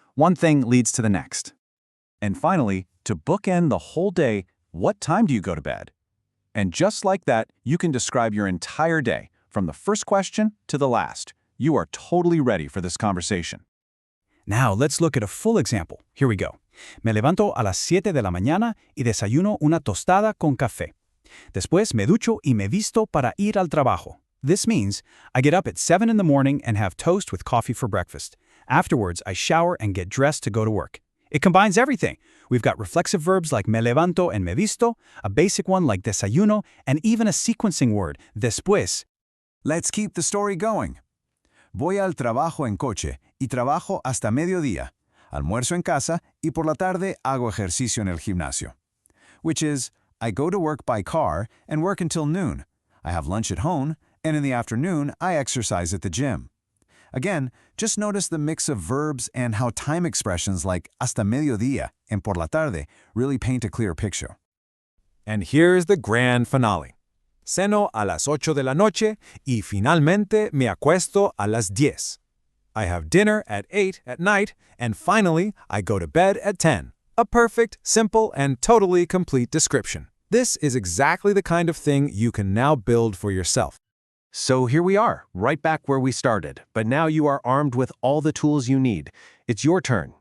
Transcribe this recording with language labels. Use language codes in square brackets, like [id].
[en] One thing leads to the next. And finally, to bookend the whole day, what time do you go to bed? And just like that, you can describe your entire day, from the first question to the last. You are totally ready for this conversation. Now let's look at a full example. Here we go. [es] Me levanto a las 7 de la mañana y desayuno una tostada con café. Después me ducho y me visto para ir al trabajo. [en] This means I get up at 7 in the morning and have toast with coffee for breakfast. Afterwards, I shower and get dressed to go to work. It combines everything. We've got reflexive verbs like [es] me levanto [en] and [es] me visto, [en] a basic one like desayuno, and even a sequencing word, después. Let's keep the story going. [es] Voy al trabajo en coche y trabajo hasta mediodía. Almuerzo en casa y por la tarde hago ejercicio en el gimnasio. [en] Which is, I go to work by car and work until noon. I have lunch at home And in the afternoon, I exercise at the gym. Again, just notice the mix of verbs and how time expressions like [es] hasta mediodía [en] and [es] por la tarde [en] really paint a clear picture. And here's the grand finale. [es] Ceno a las 8 de la noche y finalmente me acuesto a las 10. [en] I have dinner at 8 at night, and finally, I go to bed at 10. A perfect, simple, and totally complete description. This is exactly the kind of thing you can now build for yourself. So here we are, right back where we started, but now you are armed with all the tools you need. It's your turn.